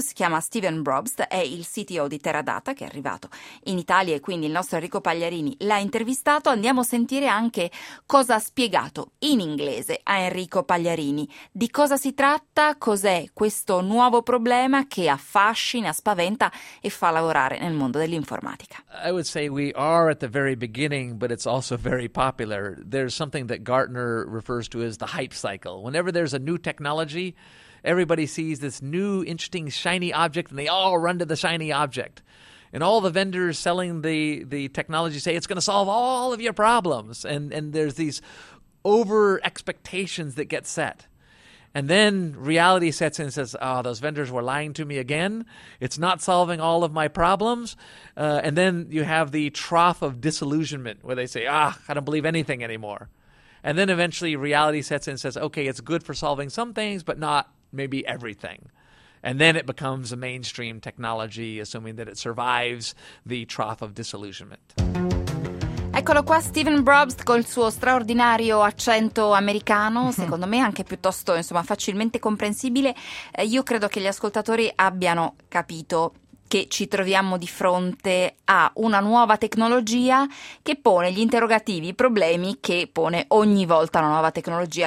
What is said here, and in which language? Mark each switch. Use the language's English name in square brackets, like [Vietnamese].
[Italian] Si chiama Steven Brobst, è il CTO di Teradata, che è arrivato in Italia, e quindi il nostro Enrico Pagliarini l'ha intervistato. Andiamo a sentire anche cosa ha spiegato in inglese a Enrico Pagliarini, di cosa si tratta, cos'è questo nuovo problema che affascina, spaventa e fa lavorare nel mondo dell'informatica. [English] I would say we are at the very beginning, but it's also very popular. There's something that Gartner refers to as the hype cycle. Whenever there's a new technology, everybody sees this new interesting shiny object and they all run to the shiny object. And all the vendors selling the technology say it's going to solve all of your problems. And there's these over expectations that get set. And then reality sets in and says, oh, those vendors were lying to me again. It's not solving all of my problems. And then you have the trough of disillusionment where they say, ah, I don't believe anything anymore. And then eventually reality sets in and says, okay, it's good for solving some things, but not maybe everything. And then it becomes a mainstream technology, assuming that it survives the trough of disillusionment. [Italian] Eccolo qua Steven Brobst col suo straordinario accento americano, secondo me anche piuttosto, insomma, facilmente comprensibile. Io credo che gli ascoltatori abbiano capito che ci troviamo di fronte a una nuova tecnologia che pone gli interrogativi, i problemi che pone ogni volta una nuova tecnologia.